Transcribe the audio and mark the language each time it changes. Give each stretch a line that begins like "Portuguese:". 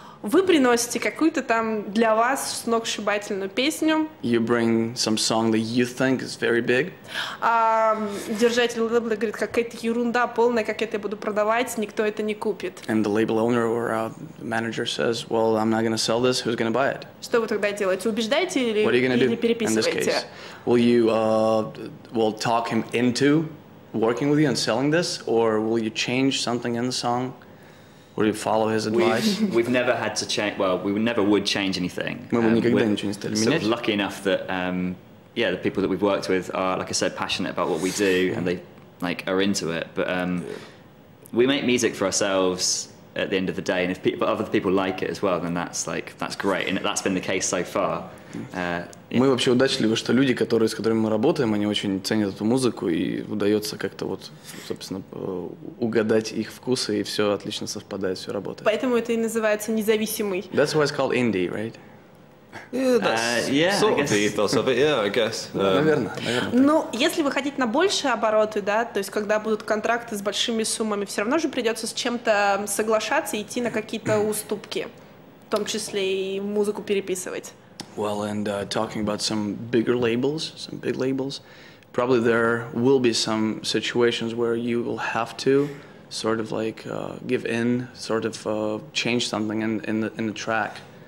Russian: Вы приносите какую-то там для вас сногсшибательную песню.
English: You bring some song that you think is very big.
Russian: Держатель лейбла говорит, какая-то ерунда полная, как это я буду продавать, никто это не купит.
English: And the label owner or manager says, well, I'm not gonna sell this, who's gonna buy it?
Russian: Что вы тогда делаете? Убеждаете или
English: What are you gonna do in this
Russian: переписываете?
English: case? Will you talk him into working with you and selling this, or will you change something in the song? Will you follow his advice? We've never had to change. Well, we never would change anything.
Russian: Мы бы никогда ничего не стали
English: Sort of
Russian: менять.
English: lucky enough that the people that we've worked with are, like I said, passionate about what we do, and they are into it. But we make music for ourselves at the end of the day, and if other people like it as well, then that's great, and that's been the case so far.
Russian: Мы вообще удачливы, что люди, с которыми мы работаем, они очень ценят эту музыку, и удается как-то собственно, угадать их вкусы, и все отлично совпадает, все работает. Поэтому это и называется независимый.
English: That's why it's called indie, right? Yeah, that's sort of the ethos of it, yeah, I guess.
Russian: Наверное. Но если вы хотите на большие обороты, да, то есть когда будут контракты с большими суммами, все равно же придется с чем-то соглашаться и идти на какие-то уступки, в том числе и музыку переписывать.
English: Well, and talking about some big labels, probably there will be some situations where you will have to sort of like give in, sort of change something in the track.